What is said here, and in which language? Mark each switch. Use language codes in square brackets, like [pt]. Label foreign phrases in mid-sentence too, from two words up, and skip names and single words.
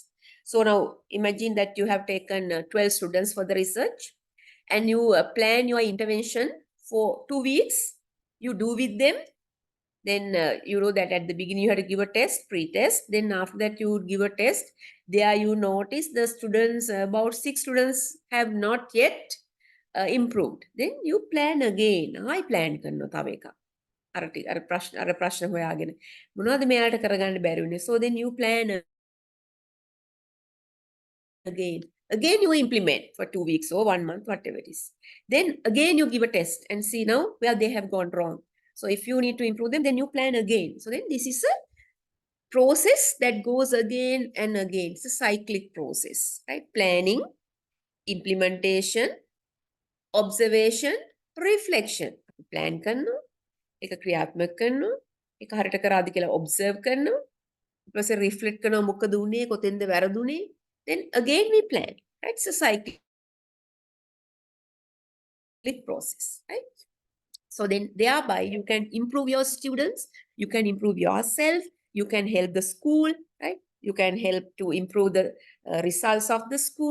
[en] So now imagine that you have taken 12 students for the research, and you plan your intervention for 2 weeks. You do with them. Then you know that at the beginning you have to give a test, pre-test. Then after that you would give a test. There you notice the students, about 6 students have not yet improved. Then you plan again. I [si] plan කරනවා තව එකක්. අර ප්‍රශ්න හොයාගෙන මොනවද මෙයාට කරගන්න බැරි වුනේ. [en] So then you plan again. Again you implement for 2 weeks or 1 month, whatever it is. Then again you give a test and see now where they have gone wrong. So if you need to improve them, then you plan again. So then this is a process that goes again and again. It's a cyclic process, right? Planning, implementation, observation, reflection. [si] Plan කරනවා, ඒක ක්‍රියාත්මක කරනවා, ඒක හරියට කරාද කියලා observe කරනවා, ඊට පස්සේ reflect කරනවා මොකද උනේ, කොතෙන්ද වැරදුනේ. [en] Then again we plan, right? It's a cyclic process, right? So then thereby you can improve your students, you can improve yourself, you can help the school, right? You can help to improve the results of the school.